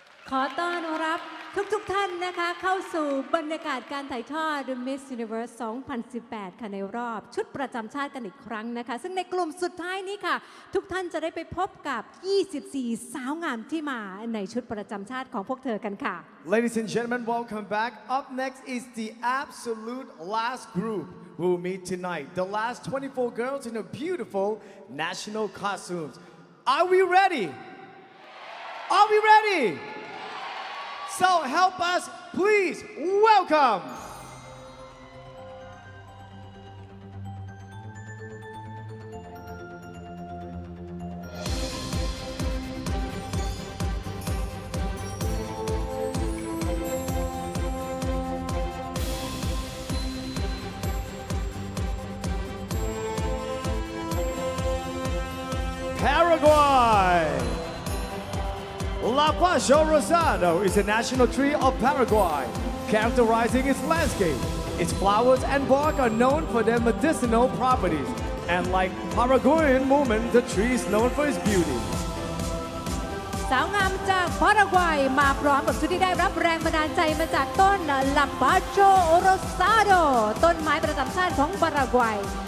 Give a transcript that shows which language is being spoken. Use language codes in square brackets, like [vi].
[th] ขอต้อนรับทุกท่านนะคะเข้าสู่บรรยากาศการถ่ายทอด Miss Universe 2018 ค่ะในรอบชุดประจำชาติกันอีกครั้งนะคะซึ่งในกลุ่มสุดท้ายนี้ค่ะทุกท่านจะได้ไปพบกับ 24 สาวงามที่มาในชุดประจำชาติของพวกเธอกันค่ะ [en] Ladies and gentlemen, welcome back. Up next is the absolute last group we'll meet tonight. The last 24 girls in their beautiful national costumes. Are we ready? Are we ready? So help us, please welcome. Paraguay. La Pacho Rosado is a national tree of Paraguay, characterizing its landscape. Its flowers and bark are known for their medicinal properties, and like Paraguayan woman, the tree is known for its beauty. [th] สาวงามจากพารากวัยมาพร้อมกับชุดที่ได้รับแรงบันดาลใจมาจากต้นลาปาโชโรซาโดต้นไม้ประจำชาติของพารากวัย